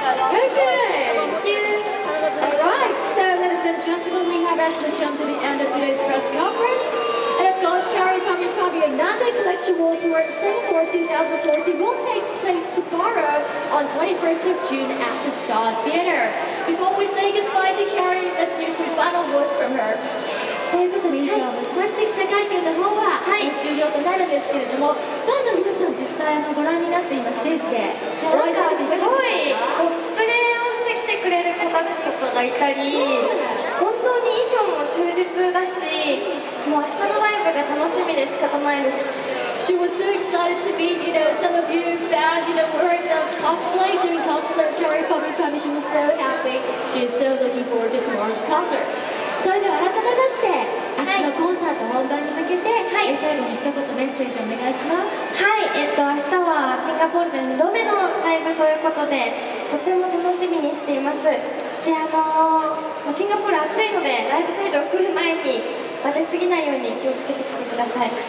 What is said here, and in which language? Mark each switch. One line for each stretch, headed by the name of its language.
English: Okay. Alright, so ladies and gentlemen, we have actually come to the end of today's press conference. And of course, Carrie Pami Pami and Nanda Collection World Tour Singapore 2014 will take place tomorrow on 21st of June at the Star Theatre. Before we say goodbye to Carrie, let's hear some final words from her.
Japanese: ということで以上をもちまして記者会見の方は、終了となるんですけれども、ファンの皆さん実際ご覧になって今ステージでお会いしてみていかがですか？コスプレをしてきてくれる子たちとかがいたり、本当に衣装も忠実だし、もう明日のライブが楽しみで仕方ないです。
English: She was so excited to meet, you know, some of you fans, you know, wearing the cosplay, doing cosplay of Carrie Pami Pami. She was so happy. She is so looking forward to tomorrow's concert.
Japanese: それでは改めまして、明日のコンサート本番に向けて、最後に一言メッセージお願いします。はい、明日はシンガポールで2度目のライブということで、とても楽しみにしています。で、シンガポール暑いので、ライブ会場来る前にバテすぎないように気をつけてきてください。